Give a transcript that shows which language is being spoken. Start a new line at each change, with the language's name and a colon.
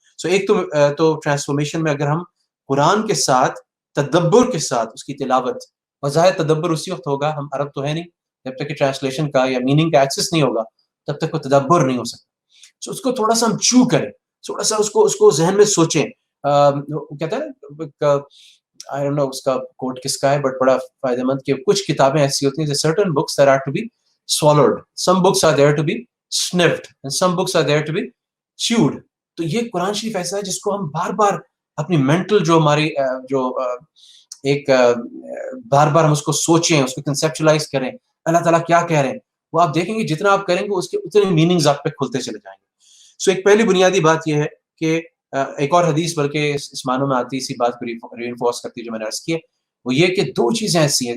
Urdu: سو ایک تو ٹرانسفارمیشن میں اگر ہم قرآن کے ساتھ تدبر کے ساتھ اس کی تلاوت، اور ظاہر تدبر اسی وقت ہوگا، ہم عرب تو ہے نہیں، جب تک کہ ٹرانسلیشن کا یا میننگ کا ایکسس نہیں ہوگا تب تک وہ تدبر نہیں ہو سکتا. سو اس کو تھوڑا سا ہم چو کریں، تھوڑا سا اس کو ذہن میں سوچیں. کہتا ہے نا،
English: I don't know
Urdu: اس کا کوٹ کس کا ہے، بٹ بڑا فائدہ مند کہ کچھ کتابیں ایسی ہوتی ہیں،
English: certain books that are to be swallowed, some books are there to be sniffed, and some books are there to be chewed.
Urdu: تو یہ قرآن شریف ایسا ہے جس کو ہم بار بار اپنی مینٹل جو ہماری جو ایک بار بار ہم اس کو سوچیں، اس کو کنسیپچلائز کریں، اللہ تعالیٰ کیا کہہ رہے ہیں، وہ آپ دیکھیں گے جتنا آپ کریں گے اس کے اتنے میننگز آپ پہ کھلتے چلے جائیں گے. سو ایک پہلی بنیادی بات یہ ہے کہ ایک اور حدیث بلکہ اس معنوں میں آتی ہے، اسی بات کو رینفورس کرتی ہے جو میں نے عرض کی ہے، وہ یہ کہ دو چیزیں ایسی ہیں.